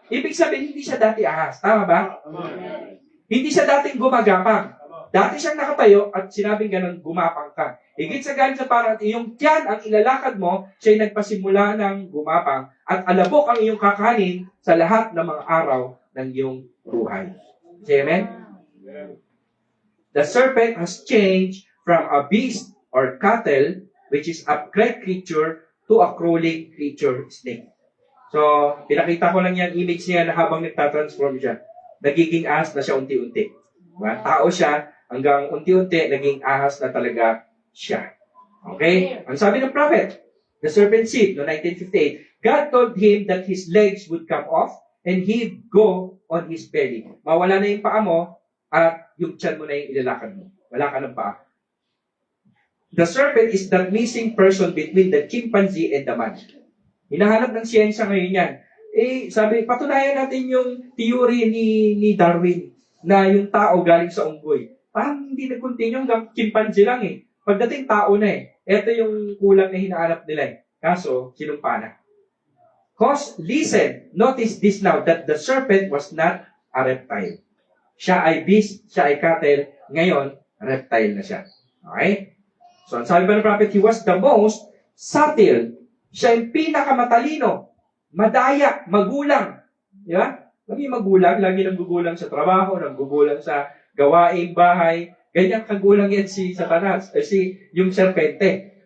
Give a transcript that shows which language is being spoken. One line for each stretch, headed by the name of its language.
Filipino: Ibig sabihin, hindi siya dati ahas. Tama ba? Hindi siya dating gumagapang. Dati siyang nakatayo at sinabing ganun, gumapang ka. Higit sa galit sa parang iyong tiyan ang ilalakad mo, siya'y nagpasimula ng gumapang at alabok ang iyong kakanin sa lahat ng mga araw ng iyong buhay.
English: Say amen? The serpent has changed from a beast or cattle, which is a great creature, to a crawling creature, snake.
Filipino: So, pinakita ko lang yung image niya na habang nagtatransform siya, nagiging ahas na siya unti-unti. Diba? Tao siya, hanggang unti-unti, naging ahas na talaga siya.
English: Okay?
Filipino: Ang sabi ng
English: prophet, the serpent seed, no 1958, God told him that his legs would come off and he'd go on his belly.
Filipino: Mawala na yung paa mo at yung tiyan mo na yung ilalakad mo. Wala ka ng paa.
English: The serpent is the missing person between the chimpanzee and the man.
Filipino: Hinahanap ng siyensya ngayon yan. Sabi, patunayan natin yung theory ni Darwin na yung tao galing sa unggoy. Parang hindi nag-continue hanggang chimpanzee lang eh. Pagdating tao na eh. Ito yung kulang na hinahanap nila eh. Kaso, sinumpa na.
English: Cause, listen, notice this now, that the serpent was not a reptile.
Filipino: Siya ay beast, siya ay cattle, ngayon, reptile na siya.
English: Okay?
Filipino: So, ang sabi ba ng prophet,
English: he was the most subtle.
Filipino: Siya yung pinakamatalino, madaya, magulang. Di ba? Lagi magulang, lagi nanggugulang sa trabaho, nanggugulang sa gawaing bahay. Ganyan kagulang yan si Satanas, yung serpente.